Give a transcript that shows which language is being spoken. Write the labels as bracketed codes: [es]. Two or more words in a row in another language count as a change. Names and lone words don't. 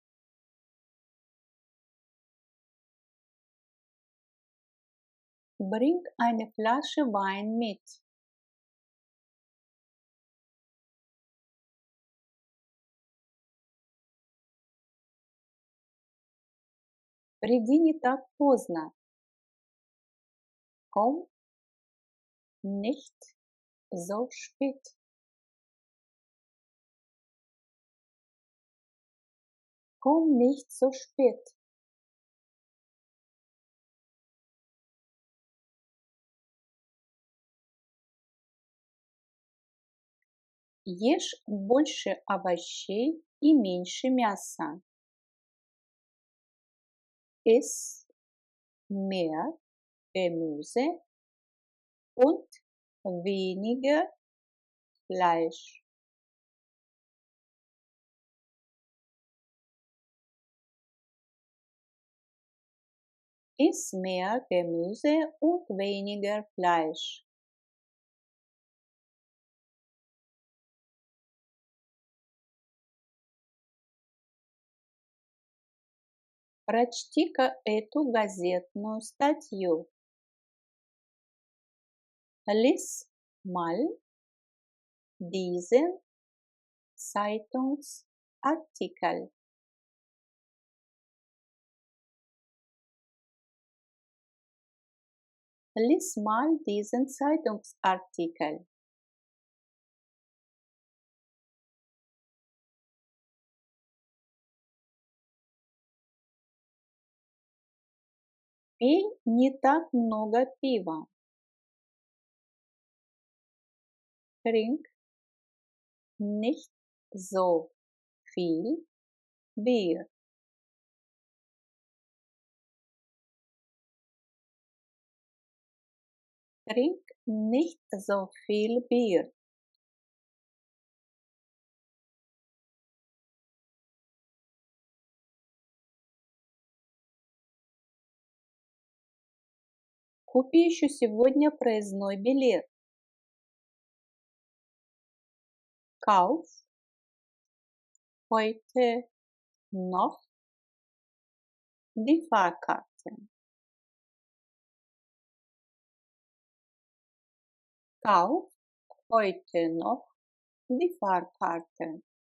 [de] Bring eine Flasche Wein mit. [ru] Приди не так поздно. [de] Komm nicht so spät. Komm nicht so spät. [ru] Ешь больше овощей и меньше мяса. [de] Iss mehr Gemüse und weniger Fleisch. Iss mehr Gemüse und weniger Fleisch. [ru] Прочти-ка эту газетную статью. [de] Lies mal diesen Zeitungsartikel. Lies mal diesen Zeitungsartikel. [ru] Пей не так много пива. [de] Trink nicht so viel Bier. Trink nicht so viel Bier. [ru] Купи еще сегодня проездной билет. [de] Kauf heute noch die Fahrkarte. Kauf heute noch die Fahrkarte.